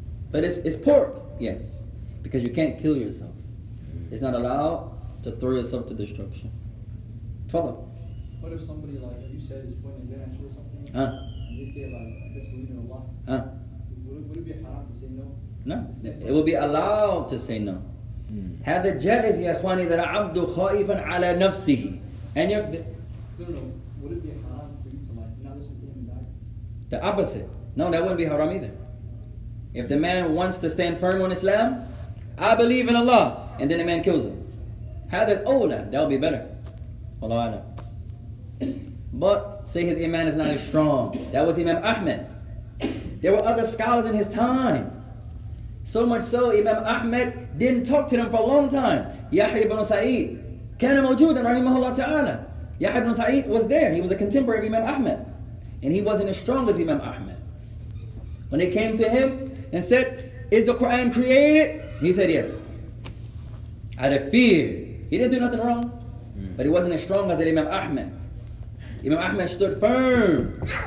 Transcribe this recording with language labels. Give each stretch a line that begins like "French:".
English: But it's pork, yes, because you can't kill yourself. It's not allowed to throw yourself to destruction. Follow. What if somebody, like you said, is pointing their answer or something? Uh, And they say, like, disbelieve in Allah. Would it be haram to say no? No, it will be allowed to say no.
Arabic: هذا جائز يا إخواني إذا العبد خائفا على نفسه أن يكذب.
English: No. Would it be haram for you to, like, not listen to him and die? The opposite. No, that wouldn't be haram either. If the man wants to stand firm on Islam, I believe in Allah, and then the man kills him,
Arabic: هذا الأولى,
English: that would be better. Allah Alam. But say his iman is not as strong. That was Imam Ahmed. There were other scholars in his time. So much so, Imam Ahmed didn't talk to them for a long time.
Arabic: Yahya ibn Sa'id كان موجودا رحمه الله تعالى.
English: Yahya ibn Sa'id was there. He was a contemporary of Imam Ahmed. And he wasn't as strong as Imam Ahmed. When they came to him and said, is the Quran created? He said yes. Out of fear. He didn't do nothing wrong. But he wasn't as strong as Imam Ahmed. Imam Ahmed stood firm.